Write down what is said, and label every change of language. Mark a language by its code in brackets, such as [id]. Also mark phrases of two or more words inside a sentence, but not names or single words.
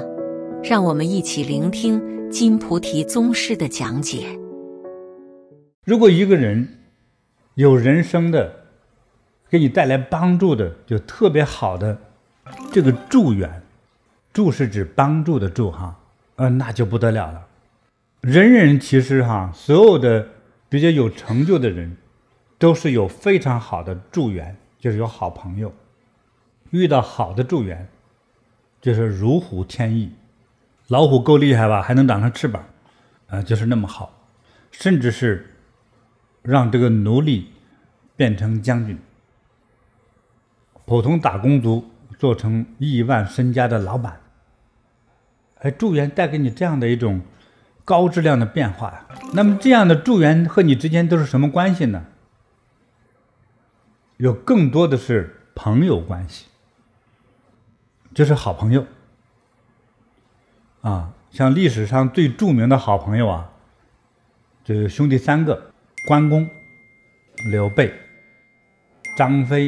[zh] 讓我們一起聆聽金菩提宗師的講解。如果一個人有人生的給你帶來幫助的，就特別好的這個助緣，助是指幫助的助哈，那就不得了了。人人其實所有的比較有成就的人，都是有非常好的助緣，就是有好朋友。遇到好的助緣，就是如虎添翼。老虎夠厲害吧，還能長上翅膀，就是那麼好，甚至是讓這個奴隸變成將軍，普通打工族做成億萬身家的老闆。助緣帶給你這樣的一種高質量的變化呀。那麼這樣的助緣和你之間都是什麼關係呢？有更多的是朋友關係，就是好朋友像歷史上最著名的好朋友就是兄弟三個：關公、劉備、張飛。